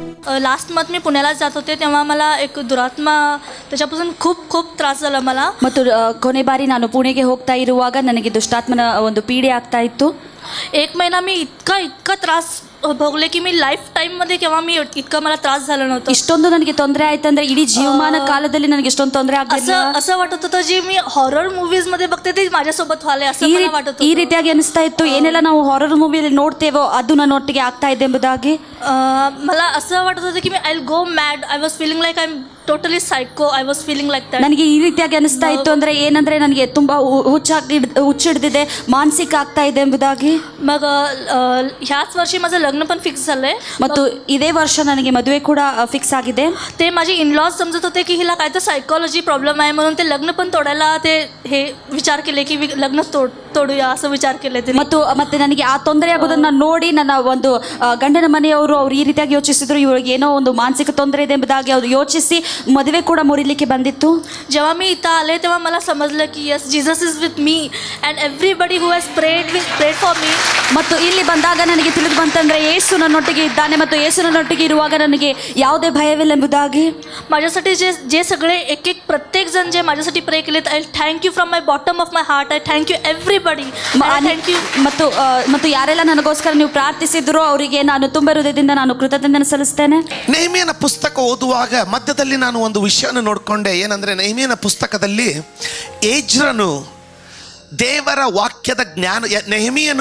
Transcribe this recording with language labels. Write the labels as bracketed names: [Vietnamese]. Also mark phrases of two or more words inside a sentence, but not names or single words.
[English] last month [Marathi] मी पुण्याला जात होते तेव्हा मला एक दुरात्मा त्याच्यापासून खूप खूप त्रास झाला मला. [Kannada] ಮತ್ತು ಕೊನೆ ಬಾರಿ ನಾನು ಪುಣೆಗೆ ಹೋಗ್ತಾ ಇರುವಾಗ ನನಗೆ ದುಷ್ಟಾತ್ಮನ ಒಂದು ಪೀಡೆ ಆಗ್ತಾ ಇತ್ತು. [Marathi] 1 महिना मी इतका त्रास भोगले की मी लाईफ टाईममध्ये केव्हा मी इतका मला त्रास झाला नव्हता. [Kannada] ಇಷ್ಟೊಂದು ನನಗೆ ತೊಂದರೆ ಆಯ್ತಂದ್ರೆ ಇಡೀ ಜೀವಮಾನ ಕಾಲದಲ್ಲಿ ನನಗೆ ಇಷ್ಟೊಂದು ತೊಂದರೆ ಆಗಲಿಲ್ಲ. [Marathi] असं वाटत होतं जे मी [English] horror movies [Marathi] मध्ये बघते ते माझ्यासोबत व्हाले असं मला वाटत होतं. [Kannada] ಈ ರೀತಿಯಾಗಿ ಅನಿಸ್ತಾ ಇತ್ತು, ಏನೆಲ್ಲ ನಾವು ಹಾರರ್ ಮೂವಿಯಲ್ಲಿ ನೋಡ್ತೇವೋ ಅದು ನನ್ನೊಟ್ಟಿಗೆ ಆಗ್ತಾ ಇದೆ ಎಂಬುದಾಗಿ. [Marathi] मला असं वाटत होतं की मी [English] I will go mad. I was feeling like I am totally psycho. I was feeling like that. [Kannada] ನನಗೆ ಈ ರೀತಿಯಾಗಿ ಅನಿಸ್ತಾ ಇತ್ತು ಅಂದ್ರೆ ಏನಂದ್ರೆ ನನಗೆ ತುಂಬಾ ಹುಚ್ಚಿಡ್ದಿದೆ, ಮಾನಸಿಕ ಆಗ್ತಾ ಇದೆ ಎಂಬುದಾಗಿ. [Marathi] मग ह्याच वर्षी माझं लग्न पण फिक्स झालंय [Kannada] ಮತ್ತು ಇದೇ ವರ್ಷ ನನಗೆ ಮದುವೆ ಕೂಡ ಫಿಕ್ಸ್ ಆಗಿದೆ. [Marathi] ते माझे इनलॉज समजत होते की हिला काय तर सायकोलॉजी प्रॉब्लेम आहे म्हणून ते लग्न पण तोडायला ते हे विचार केले की लग्न तोडूया असं विचार केले ते. [Kannada] ಮತ್ತೆ ನನಗೆ ಆ ತೊಂದರೆ ಆಗೋದನ್ನ ನೋಡಿ ನನ್ನ ಒಂದು ಗಂಡನ ಮನೆಯವರು ಅವ್ರು ಈ ರೀತಿಯಾಗಿ ಯೋಚಿಸಿದ್ರು, ಇವಳಿಗೆ ಏನೋ ಒಂದು ಮಾನಸಿಕ ತೊಂದರೆ ಇದೆ ಎಂಬುದಾಗಿ ಅವರು ಯೋಚಿಸಿ ಮದುವೆ ಕೂಡ ಮುರಿಲಿಕ್ಕೆ ಬಂದಿತ್ತು. [Marathi] जेव्हा मी इथं आले तेव्हा मला समजलं की [English] yes Jesus is with me and everybody who has prayed for me. [Kannada] ಮತ್ತು ಇಲ್ಲಿ ಬಂದಾಗ ನನಗೆ ತಿಳಿದು ಬಂತಂದ್ರೆ ಯೇಸು ನನ್ನೊಟ್ಟಿಗೆ ಇದ್ದಾನೆ ಮತ್ತು ಯೇಸು ನನ್ನೊಟ್ಟಿಗೆ ಇರುವಾಗ ನನಗೆ ಯಾವುದೇ ಭಯವಿಲ್ಲ ಎಂಬುದಾಗಿ. [Marathi] माझ्यासाठी जे सगळे एक प्रत्येक जण जे माझ्यासाठी प्रे केलेत, [English] I thank you from my bottom of my heart. I thank you everybody. thank you. [Kannada] ಮತ್ತು ಯಾರೆಲ್ಲ ನನಗೋಸ್ಕರ ನೀವು ಪ್ರಾರ್ಥಿಸಿದ್ರು ಅವರಿಗೆ ನಾನು ತುಂಬ ಹೃದಯದಿಂದ ನಾನು ಕೃತಜ್ಞತೆ ಸಲ್ಲಿಸ್ತೇನೆ. ನೆಹೆಮೀಯನ ಪುಸ್ತಕ ಓದುವಾಗ ಮಧ್ಯದಲ್ಲಿ ನಾನು ಒಂದು ವಿಷಯನ ನೋಡಿಕೊಂಡೆ. ಏನಂದ್ರೆ ನೆಹೆಮೀಯನ ಪುಸ್ತಕದಲ್ಲಿ ಎಜ್ರನು ದೇವರ ವಾಕ್ಯದ ಜ್ಞಾನ, ನೆಹೆಮೀಯನು